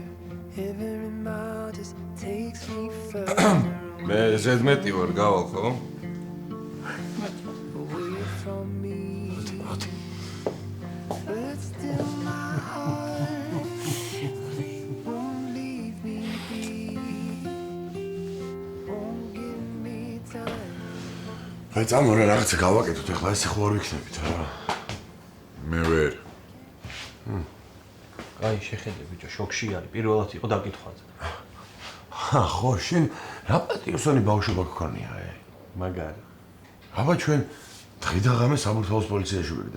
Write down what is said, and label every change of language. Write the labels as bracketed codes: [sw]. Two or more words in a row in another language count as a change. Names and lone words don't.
[en] Every mile just takes me further. [ka] მე ზედმეტი ვარ, გავალ ხო? [en] Away from me. But still my heart won't leave me be. Won't give me time. [ka] აი წამორა რაღაცა გავაკეთოთ, ეხლა ეს ხო არ ვიქნებით რა. მე ვერ. აი შეხედე ბიჭო, შოქში არის. პირველად იყო დაკითხვაზე. ხო, შენ რა პატიოსანი ბავშვობა გქონია, მაგარი. აბა ჩვენ დღე ღამე საბურთალოს პოლიციაში ვიგდეთ.